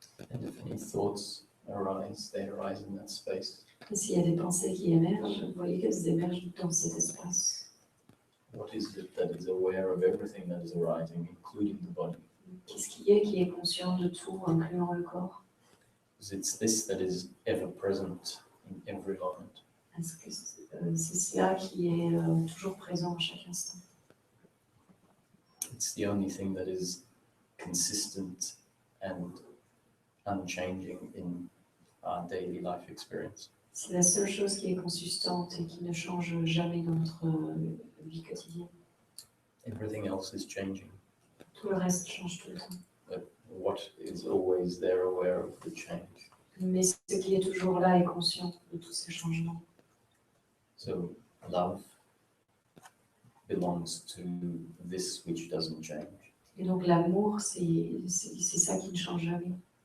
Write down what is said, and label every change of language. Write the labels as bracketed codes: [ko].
[en] And if any thoughts arise, they arise in that space. [fr] Et s'il y a des pensées qui émergent, vous voyez qu'elles émergent dans cet espace. [en] What is it that is aware of everything that is arising, including the body? [fr] Qu'est-ce qui est conscient de tout, incluant le corps? [en] Because it's this that is ever present in every moment. [fr] Est-ce que c'est cela qui est toujours présent à chaque instant? [en] It's the only thing that is consistent and unchanging in our daily life experience. [fr] C'est la seule chose qui est consistante et qui ne change jamais dans notre vie quotidienne. [en] Everything else is changing. [fr] Tout le reste change tout le temps. [en] But what is always there aware of the change? [fr] Mais ce qui est toujours là est conscient de tous ces changements. [en] So love belongs to this which doesn't change. [fr] Et donc l'amour, c'est ça qui ne change jamais.